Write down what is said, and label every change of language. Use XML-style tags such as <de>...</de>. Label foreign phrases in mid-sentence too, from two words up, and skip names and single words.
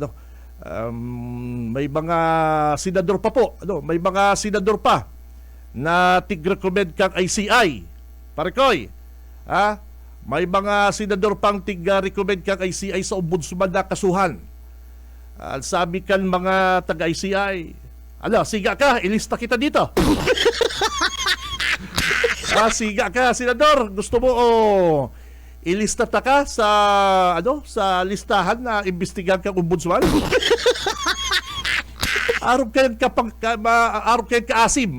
<bik>May mga senador pa po, may mga senador pa na tig-recommend kang ICI. Parikoy, may mga senador pang tig-recommend kang ICI sa ombudsman na kasuhan. Sabi kan mga taga-ICI, siga ka, ilista kita dito. Siga ka, senador, gusto mo ilista ta ka sa sa listahan na imbestigahan kang ombudsman? Araw kayo kaasim.</bik>